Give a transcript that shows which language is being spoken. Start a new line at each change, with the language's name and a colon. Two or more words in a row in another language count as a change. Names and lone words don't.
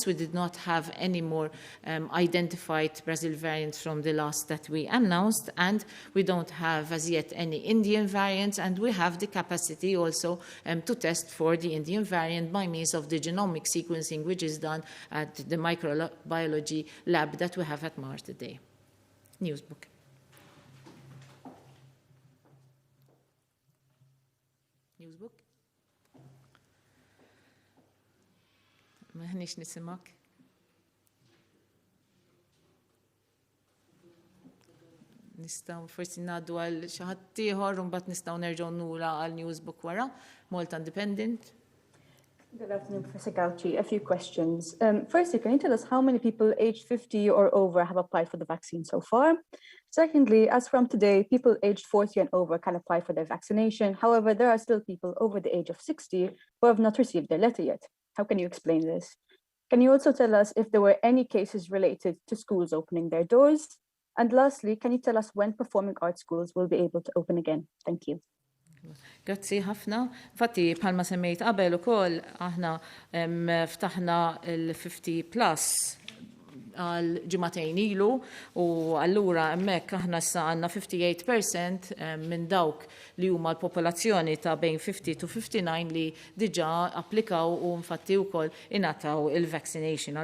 English: We did not have any more identified Brazil variants from the last that we announced, and we don't have as yet any Indian variants, and we have the capacity also to test for the Indian variant by means of the genomic sequencing, which is done at the microbiology lab that we have at Mars today. Newsbook. Newsbook?
Maltese: Maħniex nisimak. Nistaw forsi naddu għal xi ħadd ieħor u mbagħad nistgħu nerġgħu nura għal Newsbook wara, Malta Independent.
English: Good afternoon, Professor Gauci. A few questions. Firstly, can you tell us how many people aged 50 or over have applied for the vaccine so far? Secondly, as from today, people aged 40 and over can apply for their vaccination. However, there are still people over the age of 60 who have not received their letter yet. How can you explain this? Can you also tell us if there were any cases related to schools opening their doors? And lastly, can you tell us when performing arts schools will be able to open again? Thank you.
Maltese: Grazzi ħafna. Infatti, bħalma semmejt qabel ukoll aħna ftaħna il-50 plus għal ġimagħtejn ilu u allura hemmhekk aħna issa għandna 58% minn dawk li huma l-popolazzjoni ta' bejn 50 to 59 li diġà applikaw u infatti wkoll ingħataw il-vaccination.